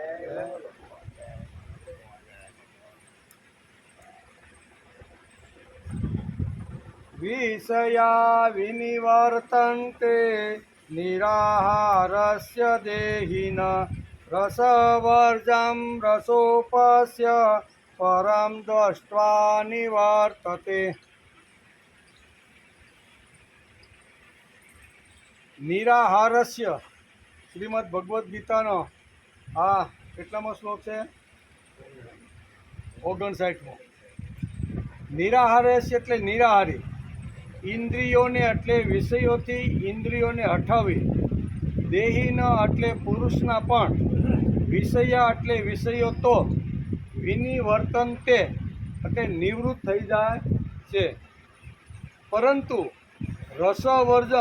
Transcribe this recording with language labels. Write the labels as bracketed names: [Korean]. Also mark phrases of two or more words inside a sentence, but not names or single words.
[Sanskrit] विषया विनिवर्तन्ते निराहारस्य देहिन रसवर्जं रसोपस्य परं दृष्ट्वा निवर्तते [Gujarati] નિરાહારસ્ય શ્રીમદ ભગવદ્ ગીતાનો આ કેટલામો શ્લોક છે 59મો નિરાહારસ્ય એટલે નિરાહારી ઇન્દ્રિયોને એટલે વિષયોથી ઇન્દ્રિયોને હટાવી દેહીના એટલે પુરુષના પણ વિષયા એટલે વિષયો તો વિનિવર્તન્તે એટલે નિવૃત્ત થઈ જાય છે પરંતુ રસવર્જમ